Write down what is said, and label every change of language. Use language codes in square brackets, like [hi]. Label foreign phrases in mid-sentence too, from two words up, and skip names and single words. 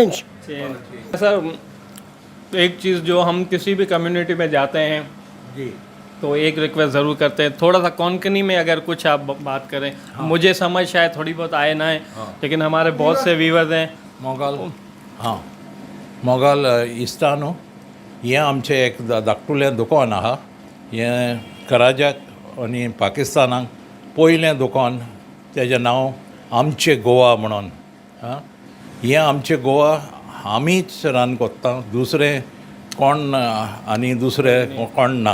[hi] सर एक चीज़ जो हम किसी भी कम्युनिटी में जाते हैं जी। तो एक रिक्वेस्ट ज़रूर करते हैं, थोड़ा सा कोंकणी में अगर कुछ आप बात करें। मुझे समझ शायद थोड़ी बहुत आए ना है, लेकिन हमारे बहुत से व्यूवर्स हैं। मोगल, हाँ, [kok] मोगल इस्तानो हें आमचें एक धाकटुलें दुकान आहा। हें कराजाक आनी पाकिस्तानाक पयलें दुकान, तेजें नांव आमचें गोवा म्हणून। हें आमचें गोवा आमीच रन कोत्ता, दुसरें कोण आनी दुसरें कोण ना।